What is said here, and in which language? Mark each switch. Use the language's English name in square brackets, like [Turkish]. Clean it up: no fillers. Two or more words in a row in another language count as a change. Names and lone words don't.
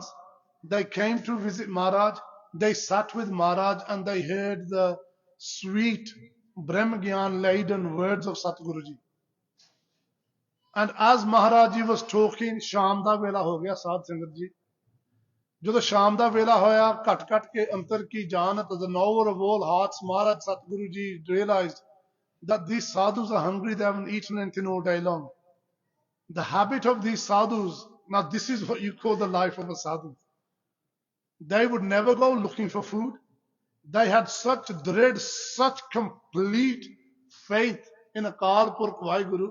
[English] They came to visit Maharaj. They sat with Maharaj and they heard the sweet Brahmagyan laden words of Satguru Ji. And as Maharaj Ji was talking, [Punjabi] ਸ਼ਾਮ ਦਾ ਵੇਲਾ ਹੋ ਗਿਆ, ਸਾਧ ਸੰਗਤ ਜੀ. ਜਦੋਂ ਸ਼ਾਮ ਦਾ ਵੇਲਾ ਹੋਇਆ ਘਟ ਘਟ ਕੇ ਅੰਤਰ ਕੀ ਜਾਣਤ [English] the knower of all hearts Maharaj Satguru Ji realized that these sadhus are hungry, they haven't eaten anything all day long. The habit of these sadhus, now this is what you call the life of a sadhu. They would never go looking for food. They had such dread, such complete faith in Akal Purkh Vaheguru.